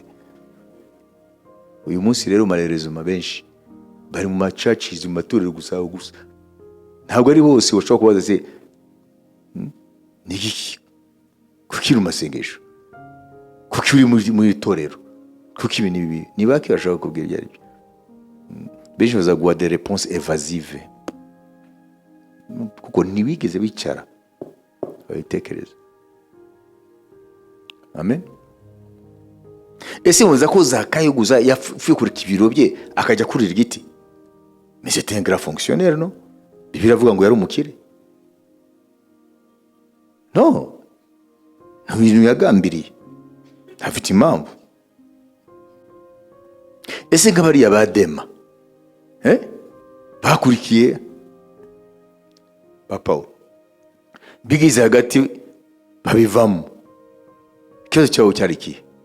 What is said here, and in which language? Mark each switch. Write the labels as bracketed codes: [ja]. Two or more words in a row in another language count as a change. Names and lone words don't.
[rw] Uyu munsi rero marerezuma benshi bari mu macacizi, mu matorero gusa, ntabwo ari bose bashobora kubaza se niki kukiri masengesho, kuki uri muri torero, kuki ibi nibi nibaki bashaka kubwira ibyo ari byo. Benshi bazaguha [fr] des réponses évasives, [rw] kuko ntibigeze bicara babitekereza. Amen. Ese muza ko Zakayo guza yafuye kuri kibiro bye akajya kurira igiti? [fr] Mais c'était un grand fonctionnaire, non? [rw] Bibiliya avuga ngo yari umukire. No, ibintu yagambiriye afite impamvu. Ese nk'abariya badema bakurikiye ba Paulo, bigize hagati babivamo, ikibazo cyawo cyari ikihe?